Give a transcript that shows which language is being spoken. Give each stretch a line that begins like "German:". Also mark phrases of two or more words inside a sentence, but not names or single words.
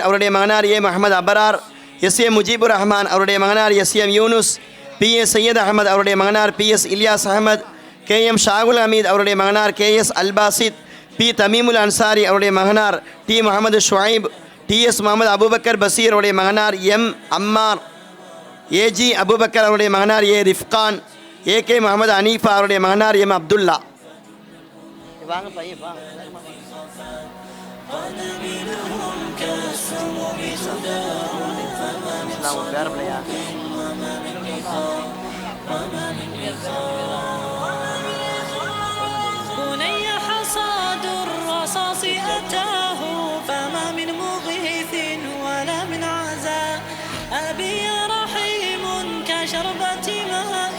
Tamil: அவருடைய மகனார் ஏ முகமது அபரார், எஸ் ஏ முஜீபுர் ரஹ்மான் அவருடைய மகனார் எஸ் எம் யூனுஸ், பி எஸ் சையத் அகமது அவருடைய மகனார் பி எஸ் இலியாஸ் அகமது, கே எம் ஷாகுல் ஹமீத் அவருடைய மகனார் கே எஸ் அல்பாசித், பி தமீமுல் அன்சாரி அவருடைய மகனார் டி முகமது ஷுஐப், டி எஸ் முகமது அபுபக்கர் பசீர் அவருடைய மகனார் எம் அம்மார், ஏஜி அபுபக்கர் அவருடைய மகனார் ஏ ரிஃப்கான், ஏகே முகமது அனீஃபா அவருடைய மகனார் எம் அப்துல்லா. வாங்க பையன் வாங்க.
Arabic: بني حصاد الرصاص أتاه فما من مغيث ولا من عزاء أبي يا رحيم كشربة ماء